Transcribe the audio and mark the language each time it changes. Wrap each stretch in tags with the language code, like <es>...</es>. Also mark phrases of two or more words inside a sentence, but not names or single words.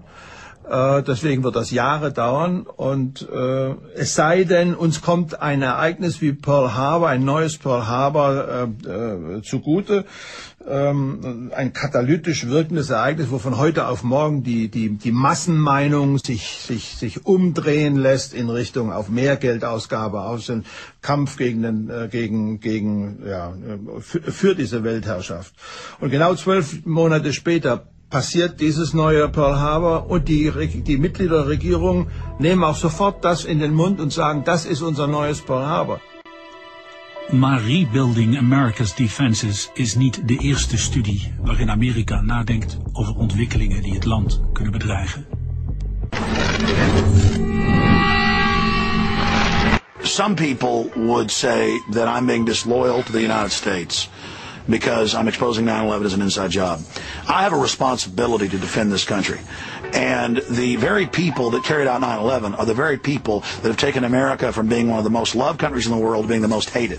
<de>Deswegen wird das Jahre dauern, und es sei denn, uns kommt ein Ereignis wie Pearl Harbor, ein neues Pearl Harbor zugute, ein katalytisch wirkendes Ereignis, wo von heute auf morgen die Massenmeinung sich umdrehen lässt in Richtung auf mehr Geldausgabe, auf den Kampf für diese Weltherrschaft. Und genau 12 Monate später passiert dieses neue Pearl Harbor, und die Mitglieder der Regierung nehmen auch sofort das in den Mund und sagen, das ist unser neues Pearl Harbor.</de> <nl>Maar Rebuilding America's Defenses is niet de eerste studie waarin Amerika nadenkt over ontwikkelingen die het land kunnen bedreigen.</nl> <en>Some people would say that I'm being disloyal to the United States because I'm exposing 9/11 as an inside job. I have a responsibility to defend this country. And the very people that carried out 9/11 are the very people that have taken America from being one of the most loved countries in the world to being the most hated.</en>